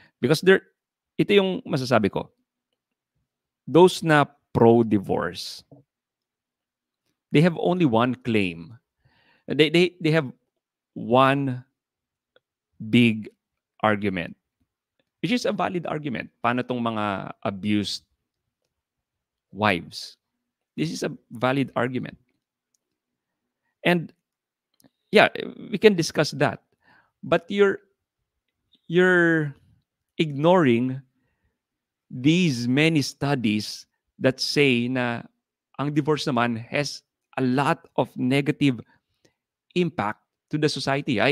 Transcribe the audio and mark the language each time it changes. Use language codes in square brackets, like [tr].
[en] Because [tl] ito yung masasabi ko. [en] Those na pro-divorce, they have only one claim. They have one big argument, which is a valid argument. [tl] Paano tong mga abused wives? [en] This is a valid argument. And yeah, we can discuss that. But you're ignoring these many studies that say [tl] na ang divorce naman [en] has a lot of negative impact to the society.